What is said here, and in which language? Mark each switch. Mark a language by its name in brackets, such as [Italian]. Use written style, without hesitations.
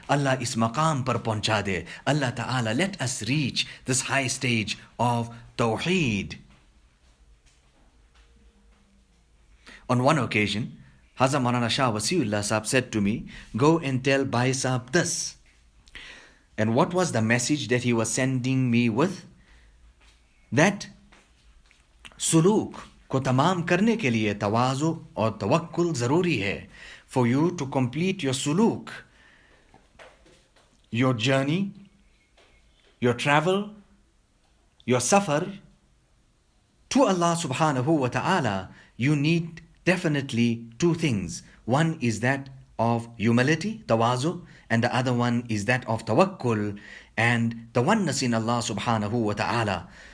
[Urdu] Allah is maqam par pahuncha de. [English] Allah ta'ala, let us reach this high stage of tawheed. On one occasion, Hazrat Maulana Shah Wasiullah Sahab said to me, go and tell Bhai Sahab this. And what was the message that he was sending me with? [Urdu] That suluk को तमाम करने के लिए तवाज़ु और तवक्कुल ज़रूरी है. [English] For you to complete your suluk, your journey, your travel, your safar to Allah subhanahu wa ta'ala, you need definitely two things. One is that of humility, tawazu, and the other one is that of tawakkul and the oneness in Allah subhanahu wa ta'ala.